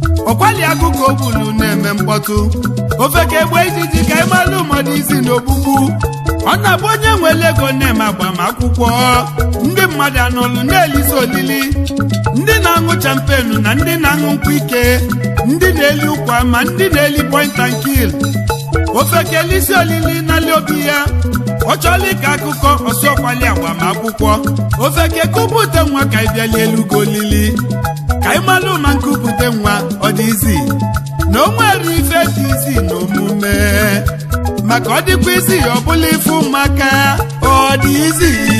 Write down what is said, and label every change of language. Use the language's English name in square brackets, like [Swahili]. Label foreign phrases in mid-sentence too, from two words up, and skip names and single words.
[Igbo] Ọkwali agụ ka o gburu na-eme mkpọtụ. Ofeke gbe ijiji ka ị malụ mmadụ isi n'ogbugbu. Ọ na-abụ onye nwere ego na-eme agbamakwụkwọ. Ndị mmadụ anọlụ na-elisi olili. Ndị na-aṅụ champenu na ndị na-aṅụ nkwụ ike. Ndị na-eli ụkwa ma ndị na-eli [English] point and kill. [Igbo] Ofeke lisi olili n'ali obi ya. Ọ chọọla ịka akụkọ, ọsọ ọkwali agbamakwụkwọ. Ofeke kupute nwa ka ị bịa lie elu gị olili. Ka ị malụ ma nkupute nwa, ọ dị izi. Na o nwere ife dị izi n'omume. Maka ọ dịkwa izi, ọ bụla ife ụmụaka, ọ dị izi.